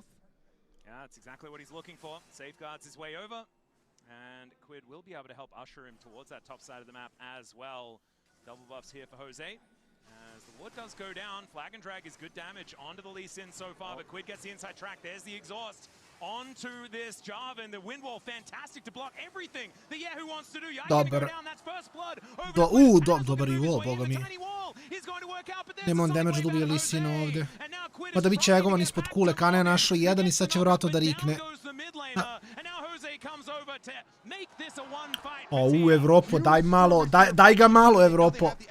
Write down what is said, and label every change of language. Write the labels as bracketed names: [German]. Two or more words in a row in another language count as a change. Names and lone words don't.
[English] Yeah, that's exactly what he's looking for. Safeguards his way over, and Quid will be able to help usher him towards that top side of the map as well. Double buffs here for Jose. As the ward does go down, Flag and Drag is good damage onto the Lee Sin so far, but Quid gets the inside track. There's the exhaust onto this Jarvan. The wind wall, fantastic to block everything that Yahoo wants to do. Yahoo going to go down, that's first blood. [Croatian] Dobar je wall, boga mi. Nema on damage dobije Lee Sin ovdje. Pa da bi čegovan ispod kule, Kana je našao jedan i sad će vjerojatno da rikne. O, Evropo, daj ga malo, Evropo.